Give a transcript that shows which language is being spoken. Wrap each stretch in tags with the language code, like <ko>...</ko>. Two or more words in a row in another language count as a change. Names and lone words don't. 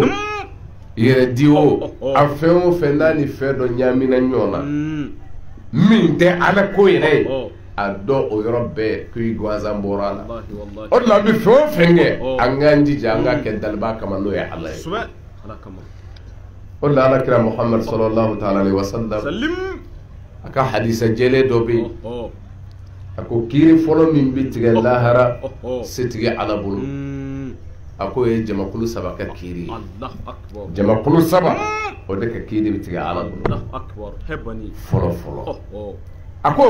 <bm>yɛrɛ di o a fɛn o fɛn n'a ni fɛn dɔ ɲaamina ɲɔgɔn na min tɛ ala ko yɛrɛ a dɔn o yɔrɔ bɛɛ ko i gansan bɔra a la o de la an bɛ fɛn o fɛn kɛ an k'an jija an ka kɛ daliba kama n'o ye ala ye o de la ala kira muhammad</bm> <ar>صلى الله تعالى عليه وسلم</ar> <bm>a ka hadisa jɛlen dɔ bɛ yen a ko kiiri fɔlɔ min bɛ tigɛ lahara se tigɛ ala bolo a ko ye jamakulu saba ka kiiri ye jamakulu saba o de ka kiiri bɛ tigɛ ala bolo fɔlɔ fɔlɔ a ko</bm>